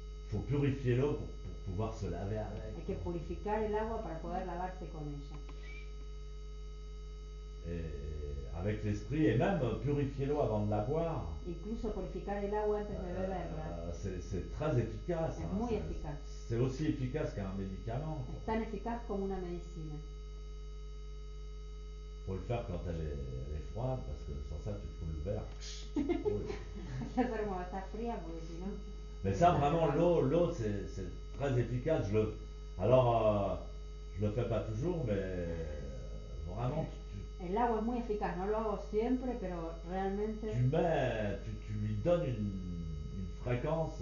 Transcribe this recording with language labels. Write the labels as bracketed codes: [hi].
[fr] Faut purifier l'eau pour pouvoir se laver avec. [es] Hay que purificar el agua para poder lavarse con ella. [fr] Et avec l'esprit, et même purifier l'eau avant de la boire. [es] Incluso purificar el agua antes de beberla. [fr] C'est très efficace. [es] Es muy eficaz. [fr] C'est aussi efficace qu'un médicament. [es] Es tan eficaz como una medicina. [fr] Faut le faire quand elle est froide, parce que sans ça tu fous le verre. Oui. [es] Hay que hacer cuando está fría, porque si no. [fr] Mais ça vraiment l'eau c'est très efficace. Alors je le fais pas toujours, mais vraiment [es] El agua es muy eficaz, no lo hago siempre, pero realmente [fr] tu lui donnes une fréquence